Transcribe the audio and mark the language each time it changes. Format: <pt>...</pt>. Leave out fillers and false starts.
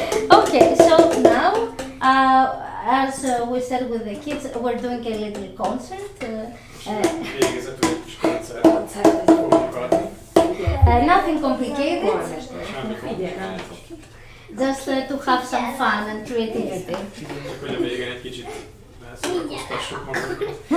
<en>Okay, so now, as we said with the kids, we're doing a little concert.</en> <hu>Végezetül egy kis koncert fogunk adni.</hu> <en>Nothing complicated,</en> <hu>Semmi komplikált.</hu> <en>just to have some fun and creativity.</en> <hu>Csak hogy a végén egy kicsit elszórakoztassuk magunkat.</hu>